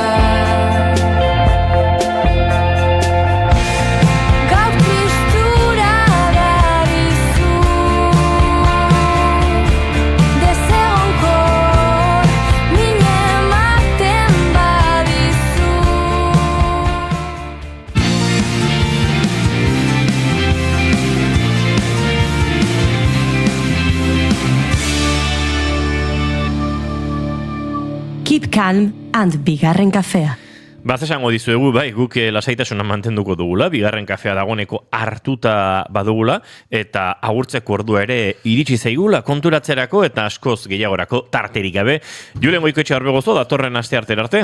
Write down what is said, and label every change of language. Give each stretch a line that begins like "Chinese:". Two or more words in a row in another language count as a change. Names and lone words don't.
Basque: Gaur tristura dabizu, desegonkor mine ematen badizu.
English: Keep calm and
Basque: bigarren kafea. Baz esango dizuegu, bai, guk lasaitasuna mantenduko dugula, bigarren kafea dagoeneko hartuta badugula, eta agurtzeko ordua ere iritsi zaigula konturatzerako eta askoz gehiagorako tarterik gabe. Julen Goikoetxe Arbegozo, datorren aste arte.